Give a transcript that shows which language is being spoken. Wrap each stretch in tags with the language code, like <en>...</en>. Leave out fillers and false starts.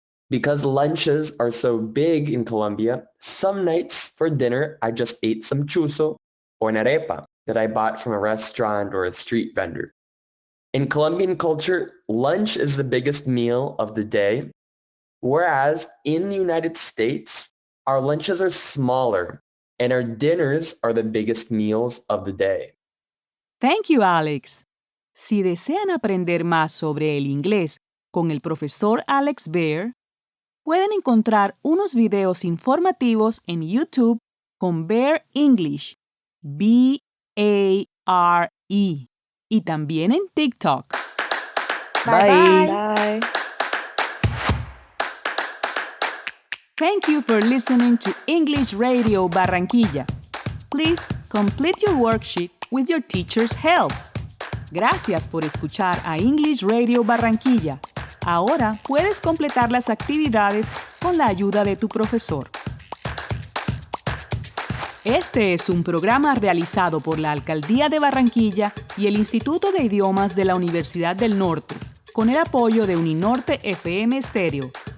<en>Because lunches are so big in Colombia, some nights for dinner I just ate some chuzo or an arepa that I bought from a restaurant or a street vendor. In Colombian culture, lunch is the biggest meal of the day, whereas in the United States, our lunches are smaller and our dinners are the biggest meals of the day. Thank you, Alex.</en> <es>Si desean aprender más sobre el inglés con el profesor Alex Bear, pueden encontrar unos videos informativos en YouTube con Bear English, B-A-R-E, y también en TikTok.</es> <en>Bye. Bye. Thank you for listening to English Radio Barranquilla. Please complete your worksheet with your teacher's help.</en> <es>Gracias por escuchar a English Radio Barranquilla. Ahora puedes completar las actividades con la ayuda de tu profesor. Este es un programa realizado por la Alcaldía de Barranquilla y el Instituto de Idiomas de la Universidad del Norte, con el apoyo de Uninorte FM Stereo.</es>